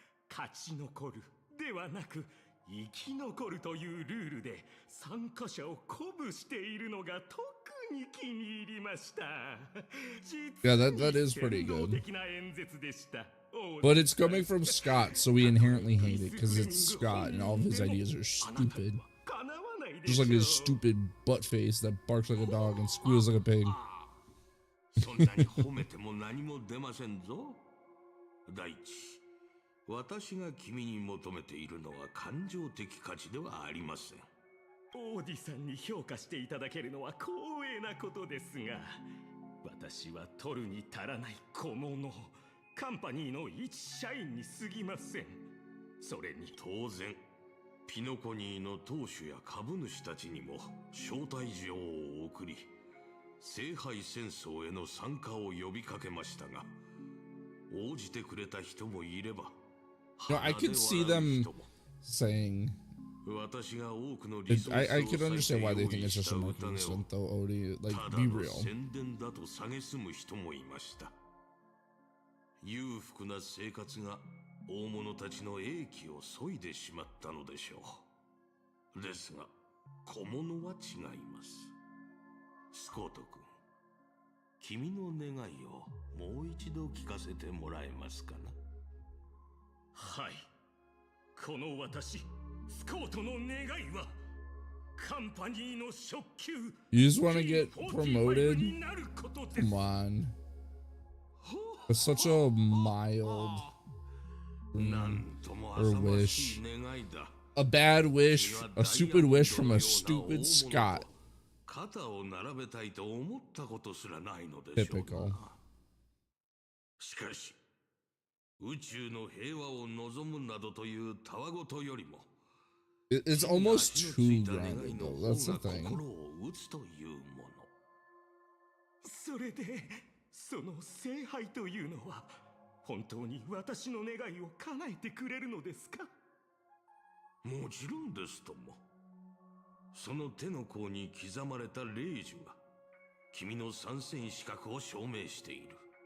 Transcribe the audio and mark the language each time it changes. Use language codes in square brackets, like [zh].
[ja] 勝ち残るではなく生き残るというルールで参加者を鼓舞しているのが特に気に入りました。 [en] Yeah, that is pretty good. [ja] 的な演説でした。 [en] But it's coming from Scott, so we inherently hate it because it's Scott and all of his ideas are stupid. Just like his stupid butt face that barks like a dog and squeals like a pig. [ja] そんなに褒めても何も出ませんぞ。第一、私が君に求めているのは感情的価値ではありません。オーディさんに評価していただけるのは光栄なことですが、私は取るに足らない小物、カンパニーの一社員に過ぎません。それに当然、ピノコニーの当主や株主たちにも招待状を送り、聖杯戦争への参加を呼びかけましたが、応じてくれた人もいれば、 [en] No, I could see them saying. I could understand why they think it's just a marketing stunt, though. Odie, like, be real. [ja] 宣伝だと蔑む人もいました。裕福な生活が大物たちの英気を削いでしまったのでしょう。ですが、小物は違います。スコート君、君の願いをもう一度聞かせてもらえますかな。はい、この私スコートの願いはカンパニーの初級 [en] You just want to get promoted? Come on. It's such a mild dream or wish. A bad wish, a stupid wish from a stupid Scot. [ja] 肩を並べたいと思ったことすらないのでしょう。 [en] Typical. [ja] しかし、宇宙の平和を望むなどというたわごとよりも、 [en] It's almost too grounded, though. That's the thing. [ja] 心を打つというもの。それで、その聖杯というのは本当に私の願いを叶えてくれるのですか？もちろんですとも。その手の甲に刻まれた霊樹が君の参戦資格を証明している。